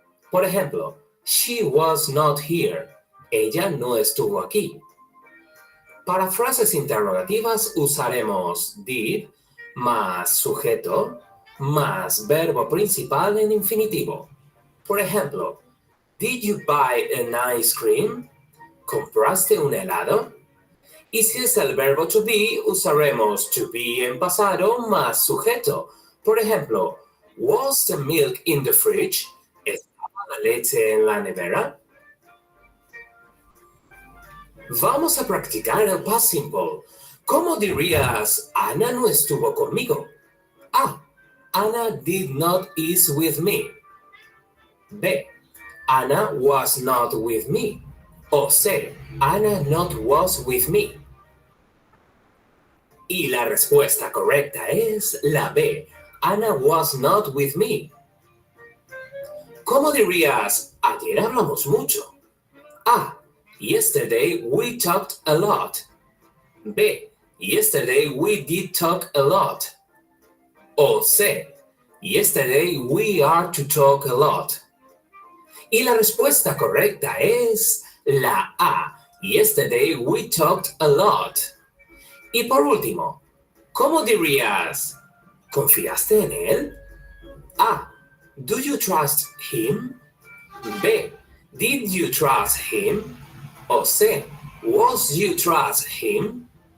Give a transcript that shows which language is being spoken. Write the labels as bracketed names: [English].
[Spanish] Por ejemplo, [English] she was not here. [Spanish] Ella no estuvo aquí. Para frases interrogativas usaremos did más sujeto más verbo principal en infinitivo. Por ejemplo, [English] did you buy an ice cream? [Spanish] ¿Compraste un helado? Y si es el verbo to be, usaremos to be en pasado más sujeto. Por ejemplo, [English] was the milk in the fridge? [Spanish] leche en la nevera? Vamos a practicar el past simple. ¿Cómo dirías, Ana no estuvo conmigo? [English] A. Anna did not eat with me. B. Anna was not with me. O C. Anna not was with me. [Spanish] Y la respuesta correcta es la B. [English] Anna was not with me. [Spanish] ¿Cómo dirías, ayer hablamos mucho? [English] A. Yesterday we talked a lot. B. Yesterday we did talk a lot. O C. Yesterday we are to talk a lot. [Spanish] Y la respuesta correcta es la A. [English] Yesterday we talked a lot. [Spanish] Y por último, ¿cómo dirías, ¿confiaste en él? [English] A. Do you trust him? B. Did you trust him? O C. Was you trust him?